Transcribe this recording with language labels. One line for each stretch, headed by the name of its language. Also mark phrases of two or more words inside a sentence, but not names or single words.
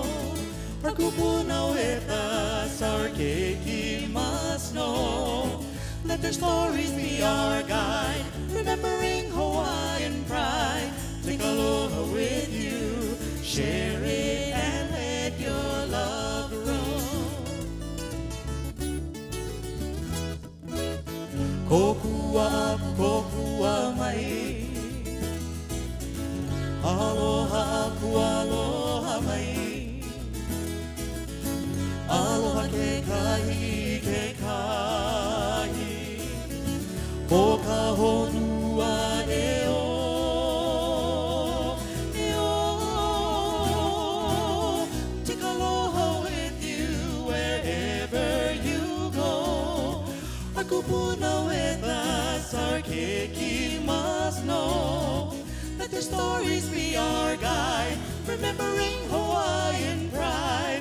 English: Our kupuna with us, our keiki must know. Let their stories be our guide, remembering Hawaiian pride. Take aloha with you, share it and let your love grow.
Hawaiian: Kokua aku, kokua mai. Aloha aku, aloha mai. Aloha ke kahi, ke kahi. Ko ka honua e o. E o.
English: Take aloha with you wherever you go. Our kupuna with us, our keiki must know. Let their stories be our guide, remembering Hawaiian pride.